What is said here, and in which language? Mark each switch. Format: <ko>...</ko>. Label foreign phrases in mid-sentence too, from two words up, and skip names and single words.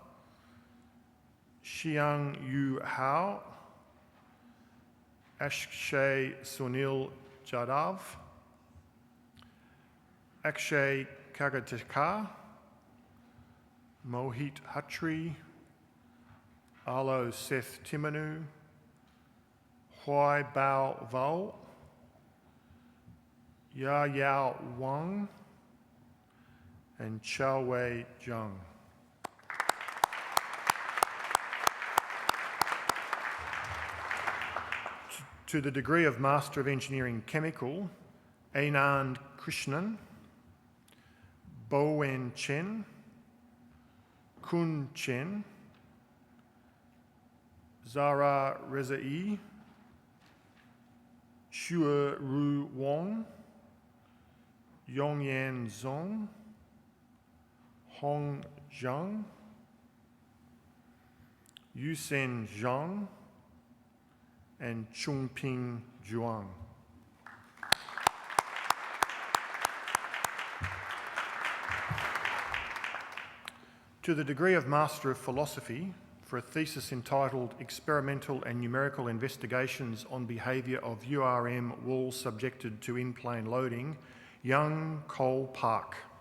<en>Xiang Yu Hao, Akshay Sunil Jadav, Akshay Kagatekar, Mohit Hatri, Alo Seth Timanu, Huai Bao Vo, Ya Yao Wang, and Chao Wei Zhang. To the degree of Master of Engineering Chemical, Anand Krishnan, Bowen Chen, Kun Chen, Zara Rezai, Xue Ru Wong, Yongyan Zong, Hong Zhang, Yusen Zhang, and Chungping Zhuang. To the degree of Master of Philosophy, for a thesis entitled Experimental and Numerical Investigations on Behaviour of URM Walls Subjected to In-Plane Loading, Young Cole Park.</en>